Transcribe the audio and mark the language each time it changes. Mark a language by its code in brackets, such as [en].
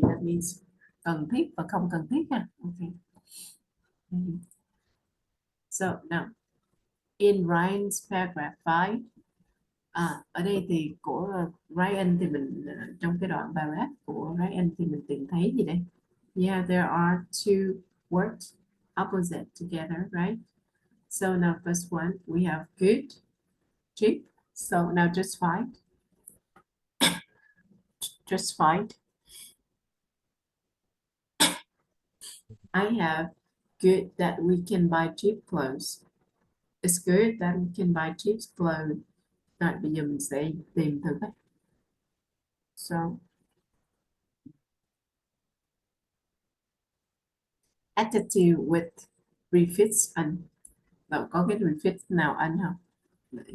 [en] That means [vi] cần thiết và không cần thiết ha. [en] Okay. So now, in Ryan's paragraph 5. [vi] Ở đây thì của Ryan thì mình trong cái đoạn paragraph của Ryan thì mình tìm thấy gì đây? [en] Yeah, there are two words opposite together, right? So now first one we have good, cheap. So now just find. I have good that we can buy cheap clothes. It's good that we can buy cheap clothes. [vi] Rồi bây giờ mình sẽ tìm thử cách. [en] So adjective with prefix and. [vi] Rồi có cái prefix nào anh không?